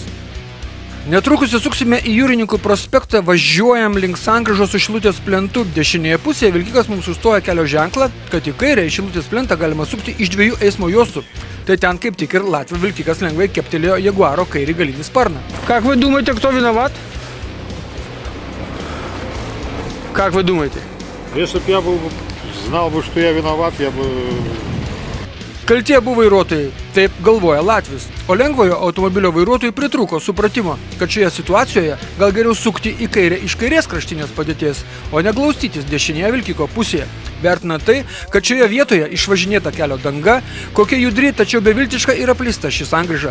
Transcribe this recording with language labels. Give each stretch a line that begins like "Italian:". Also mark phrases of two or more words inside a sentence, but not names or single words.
Lithuanian: Netrukus įsuksime į Jūrininkų prospektą, važiuojam link sankryžos su Šilutės plentu. Dešinėje pusėje vilkikas mums sustoja kelio ženklą, kad į kairę į Šilutės plentą galima sukti iš 2 eismo juostų. Tai ten kaip tik ir Latvių vilkikas lengvai keptelėjo Jaguaro kairį galinį sparną.
Russian: Как вы думаете, кто виноват? Как вы думаете? Если бы я знал, что я виноват, я бы...
Lithuanian: Kalti abu vairuotojai. Taip galvoja latvis. O lengvojo automobilio vairuotojui pritrūko supratimo, kad šioje situacijoje gal geriau sukti į kairę iš kairės kraštinės padėties, o ne glaustytis dešinėje vilkiko pusėje. Vertina tai, kad šioje vietoje išvažinėta kelio danga, kokia judri, tačiau beviltiška ir apleista ši sankryža.